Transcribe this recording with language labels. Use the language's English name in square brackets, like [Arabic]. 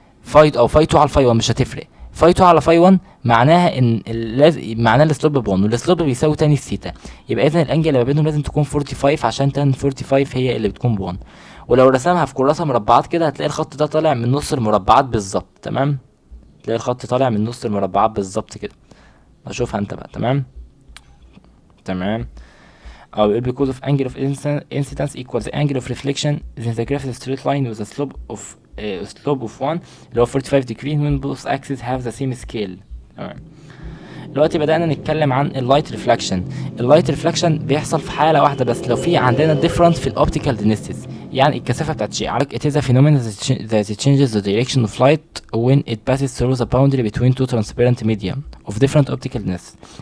[Arabic] فاي 2 على فاي 1 مش هتفرق. فاي 2 على فاي 1 معناها ان معناها السلوب ب 1، والسلوب بيساوي تاني الثيتا. يبقى اذا الانجل اللي ما بينهم لازم تكون 45 عشان تان 45 هي اللي بتكون ب 1. ولو رسمها في كراسه مربعات كده هتلاقي الخط ده طالع من نص المربعات بالظبط. تمام. تلاقي الخط طالع من نص المربعات بالظبط كده. اشوفها انت بقى. تمام. بيقول [English] because of angle of incidence equals the angle of reflection then the graph is a straight line with a slope of 1 [Arabic] اللي هو [English] 45 degree when both axes have the same scale. [Arabic] تمام. دلوقتي بدأنا نتكلم عن اللايت ريفلكشن. اللايت ريفلكشن بيحصل في حالة واحدة بس، لو في عندنا difference في الاوبتيكال density، يعني الكثافة بتاعت شيء. عليك [English] it is a phenomenon that changes the direction of light when it passes through the boundary between two transparent medium of different optical density.